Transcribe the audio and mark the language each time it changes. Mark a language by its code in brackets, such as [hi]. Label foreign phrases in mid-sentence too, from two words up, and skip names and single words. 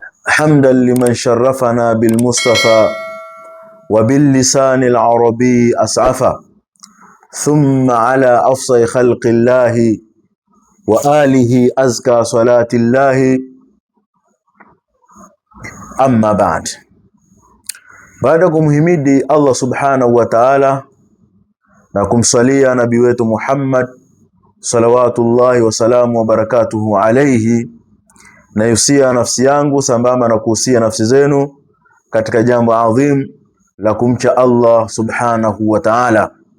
[ar] حمدا لمن شرفنا بالمصطفى وباللسان العربي أسعفا ثم على أفصى خلق الله وآله أزكى صلاة الله أما بعد. [sw] Baada kumhimidi [ar] الله سبحانه وتعالى [sw] na kumsalia nabii wetu Muhammad [ar] صلوات الله وسلام وبركاته عليه, [sw] na yusia nafsi yangu sambamba na kuhusia nafsi zenu katika jambo adhim la kumcha [ar] الله سبحانه وتعالى.